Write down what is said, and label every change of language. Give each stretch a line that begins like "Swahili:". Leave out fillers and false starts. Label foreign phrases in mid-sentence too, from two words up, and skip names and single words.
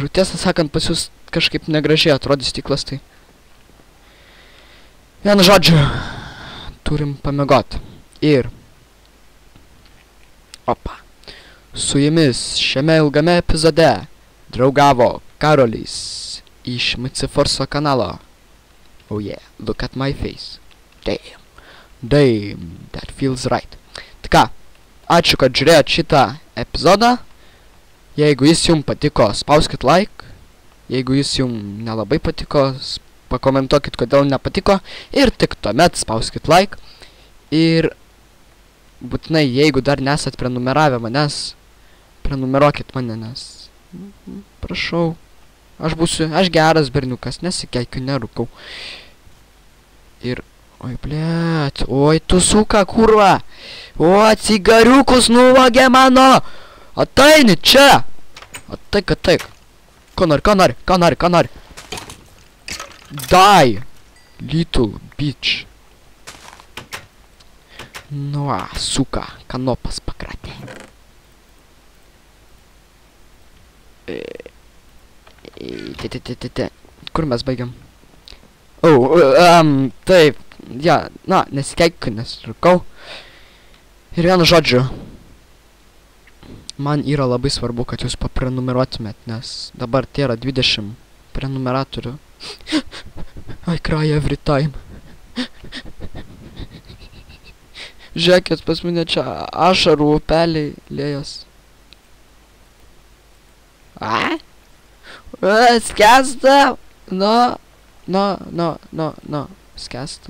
Lithuanian: Tiesą sakant, pas jūs kažkaip negražiai atrodys stiklas, tai... Vienu žodžiu, turim pamiegoti. Ir... Opa. Su jumis šiame ilgame epizode draugavo Karolis iš MCForce kanalo.
English: Oh yeah, look at my face. Damn, that feels right.
Lithuanian: Tai ką, ačiū, kad žiūrėjot šitą epizodą. Jeigu jis jums patiko, spauskit like. Jeigu jis jums nelabai patiko, pakomentuokit, kodėl nepatiko. Ir tik tuomet spauskit like. Ir būtinai, jeigu dar nesat prenumeravę manęs, prenumeruokit mane, nes... Prašau. Aš geras berniukas, nesikeikiu, nerūkau. Ir... Oi, blėt. Oi, tu suka, kurva. O, cigariukus nuvagė mano. Ateini čia. Ateik. Ko nori?
English: Die, little bitch.
Lithuanian: Nu, suka, kanopas pakratė. Kur mes baigiam? Taip, ja, na, nesikeik, nes rūkau. Ir vienu žodžiu, man yra labai svarbu, kad jūs paprenumeruotumėt, nes dabar tai yra 20 prenumeratorių.
English: I cry every time.
Lithuanian: Žiūrėkit, pas mane čia ašarų upeliai lėjos. Skęstam! Skęstam.